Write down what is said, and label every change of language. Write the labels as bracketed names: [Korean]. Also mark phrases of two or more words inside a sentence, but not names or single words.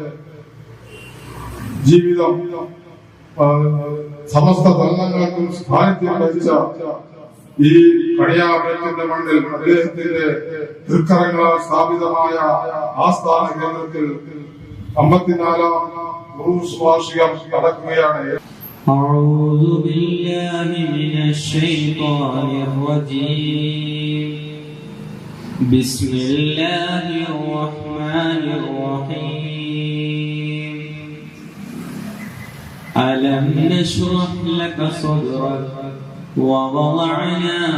[Malayalam] ജീവിതം സമസ്ത ധർമ്മങ്ങൾക്കും സാന്നിധ്യം വഹിച്ച ഈ കണിയാപുരത്തിന്റെ മണ്ണിൽ അദ്ദേഹത്തിന്റെ തൃക്കരങ്ങളാൽ സ്ഥാപിതമായ ആസ്ഥാന കേന്ദ്രത്തിൽ 54ാം ഉറൂസ് വാർഷികം നടക്കുകയാണ്. [Arabic] أعوذ بالله من الشيطان الرجيم بسم الله الرحمن الرحيم ألم نشرح لك صدرك ووضعنا